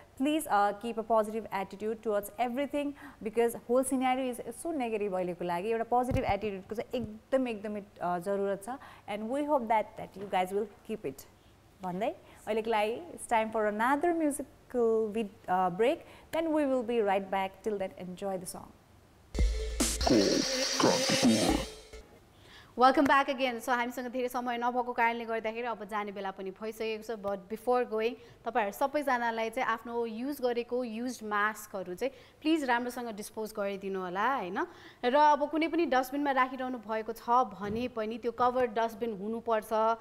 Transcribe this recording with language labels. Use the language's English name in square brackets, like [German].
[English] please keep a positive attitude towards everything because whole scenario is so negative [Nepali] अहिलेको लागि एउटा positive एटिट्युडको चाहिँ एकदमै जरुरत छ [English] and we hope that you guys will keep it [Nepali] भन्दै अहिलेको लागि [English] It's time for another musical break. Then we will be right back. Till then, enjoy the song. Welcome back again [Nepali] so हामीसँग धेरै समय नभएको कारणले गर्दाखेरि अब जाने बेला पनि भइसकेको छ [English] but before going [Nepali] तपाईँहरू सबैजनालाई चाहिँ आफ्नो युज गरेको युज्ड मास्कहरू चाहिँ प्लिज राम्रोसँग डिस्पोज गरिदिनु होला होइन र अब कुनै पनि डस्टबिनमा राखिरहनु भएको छ भने पनि त्यो कभर्ड डस्टबिन हुनुपर्छ